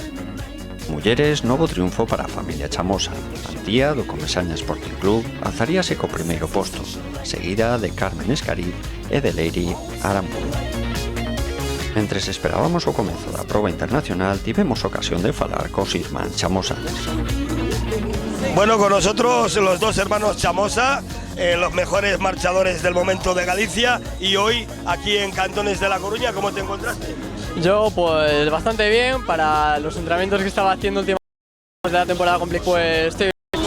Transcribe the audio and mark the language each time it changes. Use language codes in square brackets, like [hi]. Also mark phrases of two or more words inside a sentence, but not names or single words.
[gl] Mulleres, novo triunfo para a familia Chamosa. Antía, do Comesaña Sporting Club, alzaríase co primeiro posto, seguida de Carmen Escarí e de Leiri Aramburu. Mentres esperábamos o comezo da proba internacional, tivemos ocasión de falar cos irmáns Chamosa. [es] Bueno, con nosotros los 2 hermanos Chamosa, los mejores marchadores del momento de Galicia, y hoy aquí en Cantones de La Coruña, ¿cómo te encontraste? Yo pues bastante bien, para los entrenamientos que estaba haciendo últimamente de la temporada complicada, pues estoy bien.